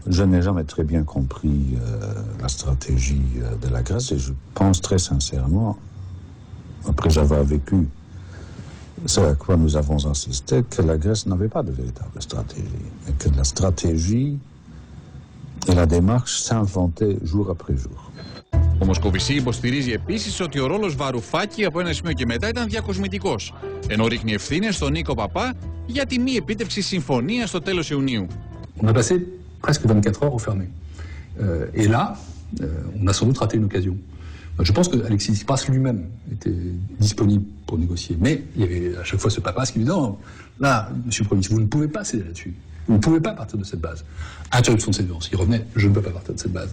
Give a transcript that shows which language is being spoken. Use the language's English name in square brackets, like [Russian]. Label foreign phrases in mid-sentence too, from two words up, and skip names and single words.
[French] Je n'ai jamais très bien compris la stratégie de la Grèce et je pense très sincèrement, après avoir vécu ce à quoi nous avons assisté, que la Grèce n'avait pas de véritable stratégie, et que la stratégie et la démarche s'inventaient jour après jour. [Greek] Ο Μοσκοβισή υποστηρίζει επίσης ότι ο ρόλος Βαρουφάκη από ένα σημείο και μετά ήταν διακοσμητικός, ενώ ρίχνει ευθύνες στον Νίκο Παπά για τη μη επίτευξη συμφωνίας στο τέλος Ιουνίου. [French] On a passé presque 24 heures enfermés. Et là, on a sans doute raté une occasion. Je pense que Alexis Tsipras lui-même était disponible pour négocier. Mais il y avait à chaque fois ce Papas qui lui disait « Non, là, monsieur le Premier ministre, vous ne pouvez pas céder là-dessus. Vous ne pouvez pas partir de cette base. » Interruption de séquence. Il revenait « Je ne peux pas partir de cette base.